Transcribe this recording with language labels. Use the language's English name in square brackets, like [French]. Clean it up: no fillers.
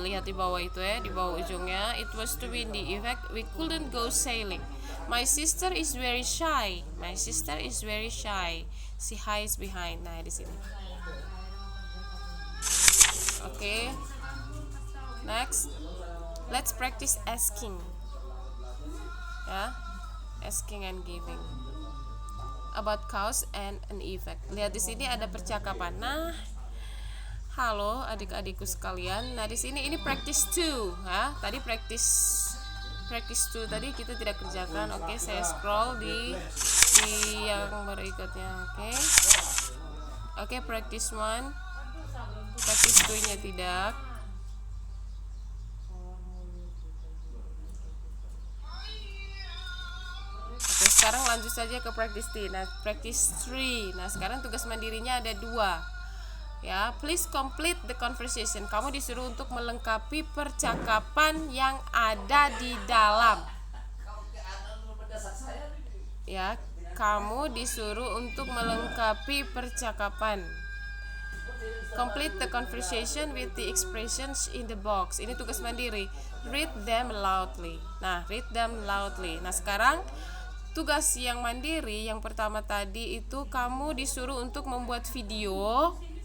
[Indonesian] Lihat di bawah itu ya, di bawah ujungnya. [English] It was too windy. In fact, we couldn't go sailing. My sister is very shy. My sister is very shy. She hides behind. [Indonesian] Nah, di sini. Oke. [English] Next, let's practice asking. Ya, asking and giving about cause and an effect. [Indonesian] Lihat di sini ada percakapan. Nah, halo adik-adikku sekalian. Nah, di sini ini practice 2, ya. Tadi practice 2 tadi kita tidak kerjakan. Oke, saya scroll di yang berikutnya. Oke, practice 1. Practice 2-nya tidak. Oke, sekarang lanjut saja ke practice 3. Nah, practice 3. Nah, sekarang tugas mandirinya ada 2. [English] Ya, please complete the conversation. [Indonesian] Kamu disuruh untuk melengkapi percakapan yang ada di dalam. Ya, kamu disuruh untuk melengkapi percakapan. [English] Complete the conversation with the expressions in the box. [Indonesian] Ini tugas mandiri. [English] Read them loudly. Nah, read them loudly. [Indonesian] Nah, sekarang tugas yang mandiri yang pertama tadi itu kamu disuruh untuk membuat video.